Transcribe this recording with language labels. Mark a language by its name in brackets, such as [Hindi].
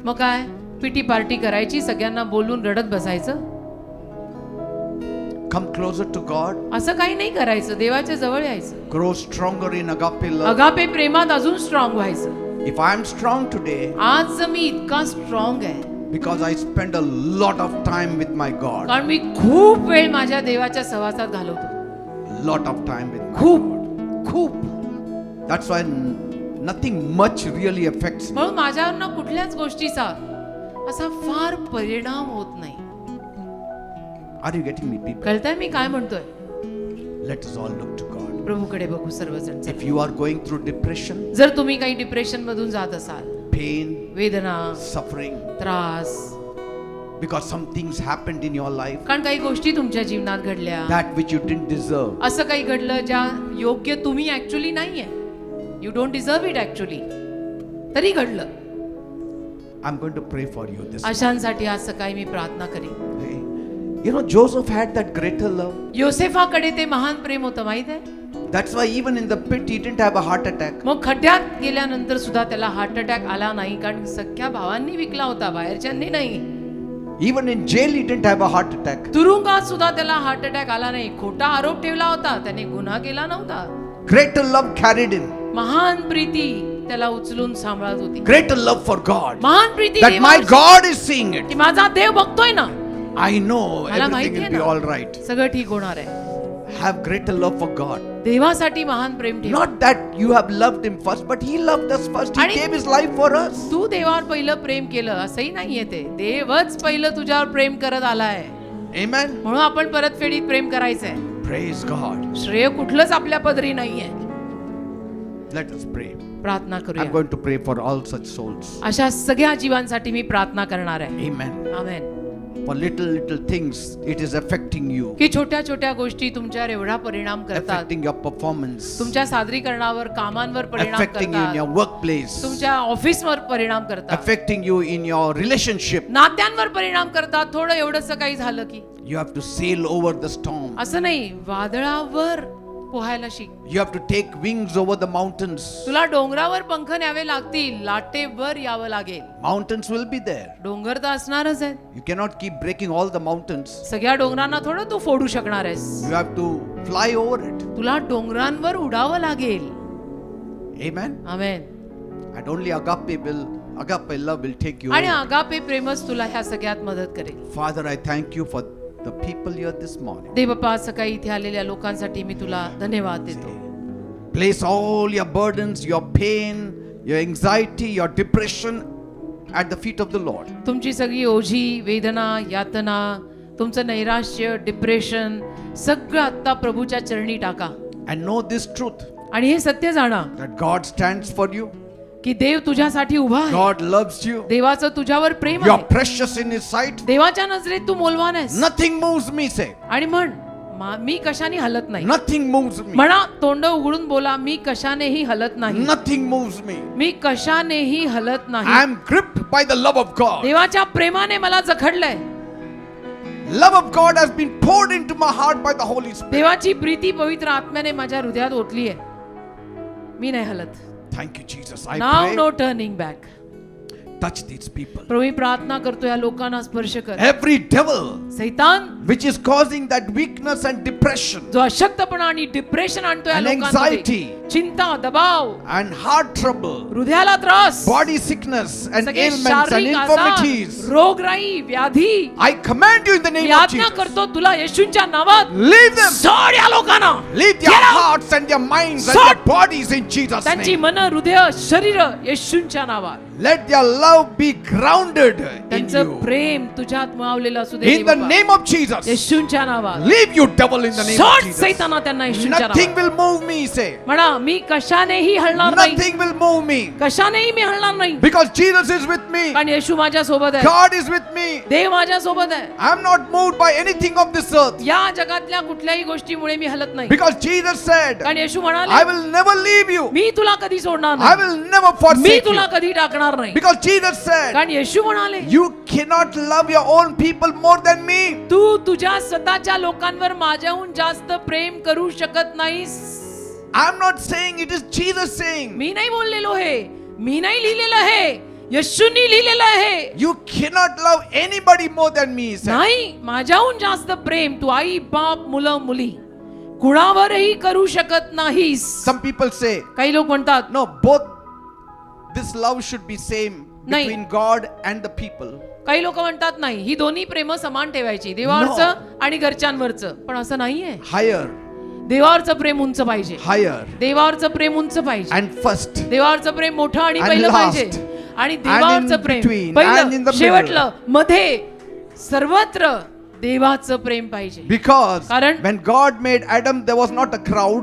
[Marathi] मग काय, पिटी पार्टी करायची, सगळ्यांना बोलून रडत बसायचं? [English] Come closer to God. [Marathi] असं काही नाही करायचं. देवाच्या जवळ यायचं. [English] Grow stronger in agape love. [Marathi] Agape प्रेमात अजून स्ट्रॉंग व्हायचं. [English] If I am strong today, [Marathi] आज मी इतका स्ट्रॉंग आहे [English] because I spend a lot of time with my God. [Marathi] कारण मी खूप वेळ माझ्या देवाच्या सहवासात घालवतो. [English] Lot of time with my [Marathi] खूप [English] God. [Marathi] खूप. [English] That's why nothing much really affects me. [Marathi] म्हणून माझ्यावर ना कुठल्याच गोष्टीचा असा फार परिणाम होत नाही. [English] Are you getting me, people? [Marathi] कळतंय मी काय म्हणतोय? [English] Let us all look to God. [Marathi] प्रभूकडे बघू सर्वजण. [English] If you are going through depression, [Marathi] जर तुम्ही काही डिप्रेशन मधून जात असाल, [English] pain, [Marathi] वेदना, [English] suffering, [Marathi] त्रास, [English] because some things happened in your life [Marathi] कारण काही गोष्टी तुमच्या जीवनात घडल्या, [English] that which you didn't deserve, [Marathi] असं काही घडलं ज्या योग्य तुम्ही ऍक्च्युली नाहीये, [English] you don't deserve it actually, [Marathi] तरी घडलं, [English] I'm going to pray for you this. [Marathi] अशांसाठी आज सकाळी मी प्रार्थना करेन. [English] Hey, you know, Joseph had that greater love. [Marathi] योसेफाकडे ते महान प्रेम होतं, माहित आहे? [English] That's why even in the pit he didn't have a heart attack. [Marathi] मग खड्ड्यात गेल्यानंतर सुद्धा त्याला हार्ट अटॅक आला नाही, कारण सख्या भावांनी विकला होता, बाहेरच्यांनी नाही. [English] Even in jail he didn't have a heart attack. [Marathi] तुरुंगात सुद्धा त्याला हार्ट अटॅक आला नाही. खोटा आरोप ठेवला होता, त्याने गुन्हा केला नव्हता. [English] Greater love carried him. [Marathi] महान प्रीती त्याला उचलून सांभाळत होती. [English] Greater love for God. [Marathi] महान Preeti [English] That my [Marathi] देवावरची, [English] God is seeing it. [Marathi] की माझा देव बघतोय ना, [English] I know [Marathi] मला [English] everything [Marathi] माहिती [English] will [Marathi] आहे [English] be [Marathi] ना, [English] all right. [Marathi] सगळं ठीक होणार आहे. [English] Have greater love for God. [Marathi] देवासाठी महान प्रेम ठेव. [English] Not that you have loved Him first, but He loved us first. He [Marathi] आणि [English] gave His life for us. [Marathi] तू देवावर पहिलं प्रेम केलं असंही नाहीये, ते देवच पहिलं तुझ्यावर प्रेम करत आलाय, [English] Amen. [Marathi] म्हणून आपण परतफेडीत प्रेम करायचंय. [English] Praise God. [Marathi] श्रेय कुठलंच आपल्या पदरी नाहीये. [English] Let us pray. [Marathi] प्रार्थना [English] I'm [Marathi] करूया. [English] going to pray for all such souls. [Marathi] अशा सगळ्या जीवांसाठी मी प्रार्थना करणार आहे. [English] Amen. [Marathi] Amen. [English] For little things, it is affecting you, [Marathi] की छोट्या छोट्या गोष्टी तुमच्यावर एवढा परिणाम करतात, [English] affecting your performance, [Marathi] तुमच्या सादरीकरणावर, कामांवर परिणाम [English] affecting you in your [Marathi] करतात, [English] workplace, [Marathi] तुमच्या ऑफिसवर परिणाम करतात, [English] affecting you in your relationship. [Marathi] नात्यांवर परिणाम करतात. थोडं एवढंसं काही झालं की [English] You have to sail over the storm. [Marathi] असं नाही, वादळावर पोहायला शिक. [English] You have to take wings over the mountains. [Marathi] तुला डोंगरावर पंख न्यावे लागतील, लाटेवर यावं लागेल. [English] Mountains will be there. [Marathi] डोंगर तर असणारच आहेत. [English] You cannot keep breaking all the mountains. [Marathi] सगळ्या डोंगरांना थोडं तू फोडू शकणार आहेस. [English] You have to fly over it. [Marathi] तुला डोंगरांवर उडावं लागेल. [English] Amen. [Marathi] Amen. [English] And only agape love will take you [Marathi] आणि [English] over. [Marathi] आगापे प्रेमच तुला ह्या सगळ्यात मदत करेल. [English] Father, I thank you for the people here this morning. [Marathi] देव बाप्पा, सकाळी इथे आलेल्या लोकांसाठी मी तुला धन्यवाद देतो. [English] Place all your burdens, your pain, your anxiety, your depression at the feet of the Lord. [Marathi] तुमची सगळी ओझी, वेदना, यातना, तुमचं नैराश्य, डिप्रेशन सगळं आता प्रभूच्या चरणी टाका. [English] And know this truth, [Marathi] आणि हे सत्य जाणा [English] that God stands for you. [Marathi] की देव तुझ्यासाठी उभा आहे. [English] God loves you. [Marathi] देवाचं तुझ्यावर प्रेम [English] You're [Marathi] आहे. [English] precious in His sight. [Marathi] देवाच्या नजरेत तू मोलवान आहेस. [English] Nothing moves me, say. [Marathi] आणि म्हण, मी कशाने हलत नाही. [English] Nothing moves me. [Marathi] म्हणा, तोंड उघडून बोला, मी कशानेही हलत नाही. [English] Nothing moves me. [Marathi] मी कशानेही हलत [English] I [Marathi] नाही. [English] am gripped by the love of God. [Marathi] देवाच्या प्रेमाने मला जखडलंय. [English] Love of God has been poured into my heart by the Holy Spirit. [Marathi] देवाची प्रीती पवित्र आत्म्याने माझ्या हृदयात ओतली आहे. मी नाही हलत. [English] Thank you, Jesus. I [Marathi] now [English] pray, no turning back. touch these people. [Marathi] प्रभू, मी प्रार्थना करतो, या लोकांना स्पर्श कर. [English] Every devil [Marathi] सैतान [English] which is causing that weakness and depression [Marathi] जो अशक्तपणा आणि डिप्रेशन आणतो या [English] And [Marathi] लोकांमध्ये, [English] anxiety. [Marathi] चिंता, दबाव, [English] and heart trouble, [Marathi] हृदयाला त्रास, [English] body sickness and [Marathi] सगळे [English] ailments and [Marathi] शारीरिक आजार, [English] infirmities, [Marathi] रोगराई, व्याधी, [English] I command you in the [Marathi] मी [English] name of [Marathi] आज्ञा [English] Jesus. [Marathi] करतो तुला येशूंच्या नावात, [English] Leave them. [Marathi] सोड या लोकांना. [English] Leave their Get out. hearts and their minds and Sold. their bodies in Jesus' [Marathi] त्यांची [English] name. [Marathi] मन, हृदय, शरीर येशूंच्या नावात. [English] Let their love be grounded in [Marathi] त्यांचं [English] you. [Marathi] प्रेम तुझ्यात मावलेलं असू दे [English] In the [Marathi] बाबा. [English] name of Jesus. [Marathi] येशूंच्या नावात. [English] Leave you devil in the name of [Marathi] सोड [English] Jesus. [Marathi] सैताना त्यांना येशूंच्या [English] Nothing [Marathi] नावात. [English] will move me, say. [Marathi] म्हणा, मी कशानेही हलणार नाही. [English] Nothing will move me. [Marathi] कशानेही मी हलणार नाही. [English] Because Jesus is with me. [Marathi] कारण येशू माझ्या सोबत आहे. [English] God is with me. [Marathi] देव माझ्या सोबत आहे. [English] I am not moved by anything of this earth. [Marathi] या जगातल्या कुठल्याही गोष्टीमुळे मी हलत नाही. [English] Because Jesus said, [Marathi] कारण येशू [English] I [Marathi] म्हणाले, [English] will never leave you. [Marathi] मी तुला कधी सोडणार [English] I [Marathi] नाही. [English] will never [Marathi] मी [English] forsake you. [Marathi] तुला कधी टाकणार नाही. [English] Because Jesus said, [Marathi] कारण येशू म्हणाले, [English] you cannot love your own people more than me. [Marathi] तू तुझ्या स्वतःच्या लोकांवर माझ्याहून जास्त प्रेम करू शकत नाहीस. [English] I am not saying, it is Jesus saying. [Marathi] मी नाही बोललेलो हे, मी नाही लिहिलेलं हे, येशूंनी लिहिलेलं आहे. [English] You cannot love anybody more than me, he said. [Marathi] नाही, माझ्याहून जास्त प्रेम तू आई, बाप, मुलं, मुली कुणावरही करू शकत नाहीस. [English] Some people say, [Marathi] काही लोक म्हणतात, [English] no, both this love should be same [Marathi] नाही. [English] between God and the people. [Marathi] काही लोक म्हणतात नाही, ही दोन्ही प्रेम समान ठेवायची, देवावरचं आणि घरच्यांवरचं. पण असं नाहीये. [English] Higher, [Marathi] देवावरचं प्रेम उंच पाहिजे. [English] higher, [Marathi] देवावरचं प्रेम उंच पाहिजे. [English] and first. [Marathi] देवावरचं प्रेम मोठं आणि [English] And [Marathi] पहिलं [English] last. [Marathi] पाहिजे. आणि देवावरचं प्रेम [English] between, and in [Marathi] पहिलं, [English] the middle. [Marathi] शेवटलं, मध्ये, सर्वत्र देवाचं प्रेम पाहिजे. [English] Because [Marathi] कारण- [English] when God made Adam, there was not a crowd.